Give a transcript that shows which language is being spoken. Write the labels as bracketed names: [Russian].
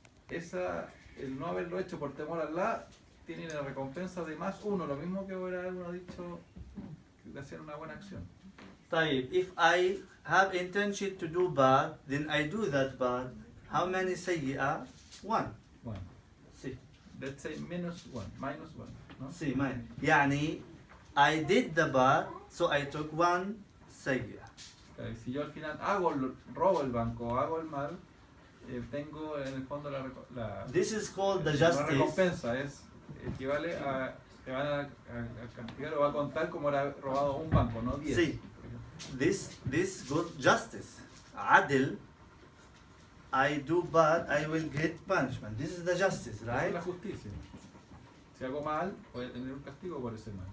[Spanish] El no haberlo hecho por temor a Allah tiene la recompensa de +1, lo mismo que hubiera uno dicho de hacer una buena acción. [Arabic] طيب, [English] if I have intention to do bad, then I do that bad. How many sayyi'ah? 1. [Spanish] Bueno, [English] See, let's say -1, [Spanish] ¿no? [English] see, mine. [Arabic] يعني, [English] I did the bad, so I took 1 sayyi'ah. [Spanish] Okay, si yo al final robo el banco o hago el mal, tengo en el fondo la [English] This is called the [Spanish] la [English] justice. [Spanish] recompensa, equivale a te van a castigar o va a contar como era robado un banco, no 10. [English] See, this good justice. Adil, I do bad, I will get punishment. This is the justice, [Spanish] Esa es [English] right? [Spanish] la justicia. Si hago mal, voy a tener un castigo por ese mal.